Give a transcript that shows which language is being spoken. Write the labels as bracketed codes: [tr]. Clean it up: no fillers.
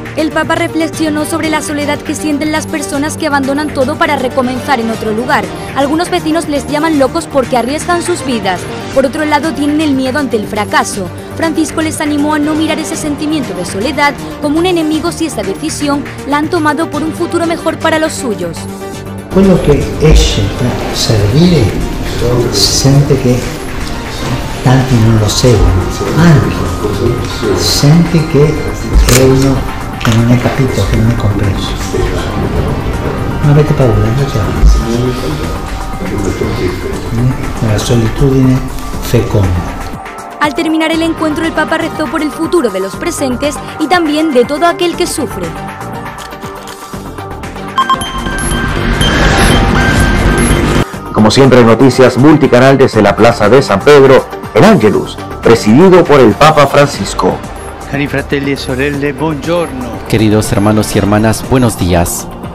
[es] El Papa reflexionó sobre la soledad que sienten las personas que abandonan todo para recomenzar en otro lugar. Algunos vecinos les llaman locos porque arriesgan sus vidas. Por otro lado, tienen el miedo ante el fracaso. Francisco les animó a no mirar ese sentimiento de soledad como un enemigo si esa decisión la han tomado por un futuro mejor para los suyos. [it] Quello che esce per servire sente che tanti non lo seguono, anche sente che è uno che non è capito, che non è compreso. Non avete paura, la solitudine feconda. [es] Al terminar el encuentro, el Papa rezó por el futuro de los presentes y también de todo aquel que sufre. Como siempre, noticias multicanal desde la Plaza de San Pedro, el Angelus, presidido por el Papa Francisco. [it] Cari fratelli e sorelle, buongiorno. [es] Queridos hermanos y hermanas, buenos días.